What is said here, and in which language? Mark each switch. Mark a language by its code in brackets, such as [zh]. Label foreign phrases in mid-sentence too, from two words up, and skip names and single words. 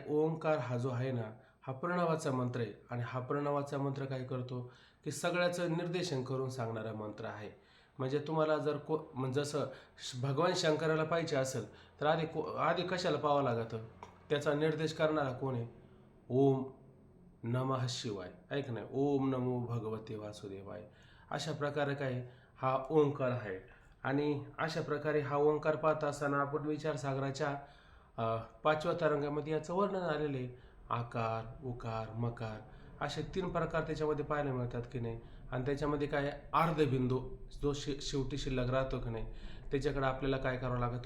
[mr] ओंकार हा जो आहे ना, हा प्रणवाचा मंत्र आहे. आणि हा प्रणवाचा मंत्र काय करतो? की सगळ्याचं निर्देशन करून सांगणारा मंत्र आहे. म्हणजे तुम्हाला जर म्हणजे जसं भगवान शंकराला पाहिजे असेल तर आधी कशाला पाहावं लागतं? त्याचा निर्देश करणारा कोण आहे? [sa] ओम नमः शिवाय, [mr] ऐक नाही, [sa] ओम नमो भगवते वासुदेवाय. [mr] अशा प्रकारे काय हा ओंकार आहे. आणि अशा प्रकारे हा ओंकार पाहत असताना आपण विचारसागराच्या 5व्या तरंगामध्ये याचं वर्णन आलेलं आहे. आकार, उकार, मकार असे 3 प्रकार त्याच्यामध्ये पाहायला मिळतात की नाही. आणि त्याच्यामध्ये काय अर्धबिंदू जो शेवटी शिल्लक राहतो की नाही, त्याच्याकडे आपल्याला काय करावं लागतो?